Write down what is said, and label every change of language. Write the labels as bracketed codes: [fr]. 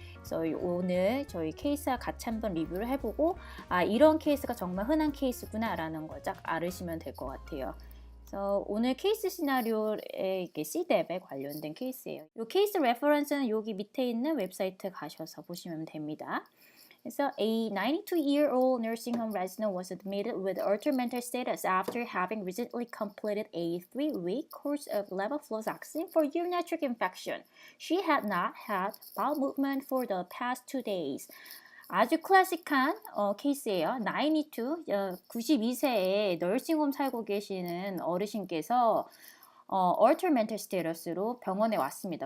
[ko] 그래서 오늘 저희 케이스와 같이 한번 리뷰를 해보고 이런 케이스가 정말 흔한 케이스구나라는 걸 딱 알으시면 될 것 같아요. 그래서 오늘 케이스 시나리오에 이게 CDEP에 관련된 케이스예요. 이 케이스 레퍼런스는 여기 밑에 있는 웨브사이트 가셔서 보시면 됩니다. [en] So, a 92-year-old nursing home resident was admitted with altered mental status after having recently completed a 3-week course of levofloxacin for urinary infection. She had not had bowel movement for the past 2 days. [ko] 아주 클래식한 케이스예요. 92세의 널싱홈 살고 계시는 어르신께서 altered mental status로 병원에 왔습니다.